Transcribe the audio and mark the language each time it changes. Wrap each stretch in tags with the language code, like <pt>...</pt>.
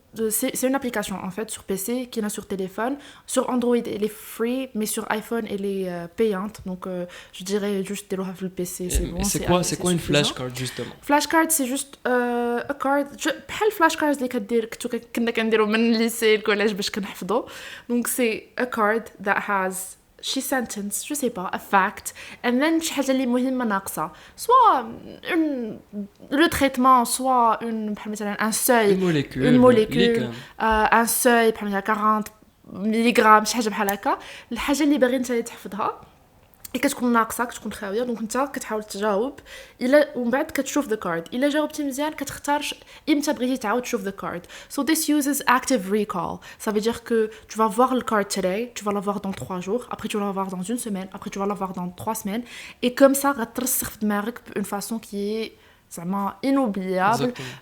<fr>C'est une application, en fait, sur PC, qui est là sur téléphone. Sur Android, elle est free, mais sur iPhone, elle est payante. Donc, je dirais juste, déloha le PC, c'est bon. C'est quoi une suffisant. flashcard, justement? Flashcard, c'est juste</fr> <en>a card.</en> <ar>بحال flashcards اللي كنا كنديروا من الليسي الكوليج باش كنحفظوا.</ar> <fr>Donc, c'est</fr> <en>a card that has</en> <ar>شي</ar> <en>sentence,</en> <fr>je sais pas,</fr> <en>a fact, and then</en> <ar>شي حاجة اللي مهمة ناقصة.</ar> <fr>Soit le traitement, soit un seuil, Une molécule, liquide. un seuil</fr> <ar>بحال 40 ملغ شي حاجة بحال هكا. الحاجة اللي باغي نتا تحفظها كتكون ناقصه كتكون خاويه دونك انت كتحاول تجاوب الا ومن بعد كتشوف</ar> <en>the card</en> <ar>الا جاوبتي مزيان كتختار امتى بغيتي تعاود تشوف</ar> <en>the card so this uses active recall</en> <fr>ça veut dire que tu vas voir le card today tu vas l'avoir dans 3 jours après tu vas l'avoir dans une semaine après tu vas l'avoir dans 3 semaines et comme ça</fr> <ar>غترسخ في دماغك</ar> <fr>d'une façon qui est</fr> <ar>زعما</ar> <fr>inoubliable</fr>